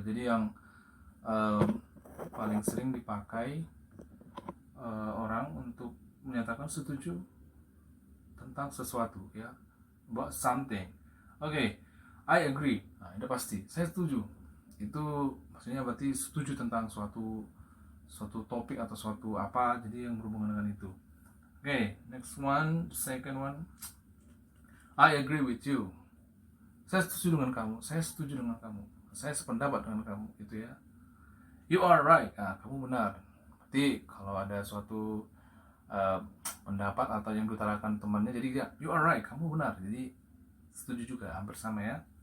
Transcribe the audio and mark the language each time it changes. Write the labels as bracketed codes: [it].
[id] Jadi yang paling sering dipakai orang untuk menyatakan setuju tentang sesuatu ya, [en] about something. Okay, I agree. [id] Nah, itu pasti saya setuju. Itu maksudnya berarti setuju tentang suatu topik atau suatu apa, jadi yang berhubungan dengan itu. [en] Okay, next one, second one, I agree with you. [id] Saya setuju dengan kamu, saya setuju dengan kamu, saya sependapat dengan kamu, gitu ya. [en] You are right. [id] Nah, kamu benar. Berarti kalau ada suatu pendapat atau yang diutarakan temannya, jadi ya, [en] you are right, [id] kamu benar, jadi setuju juga, hampir sama ya.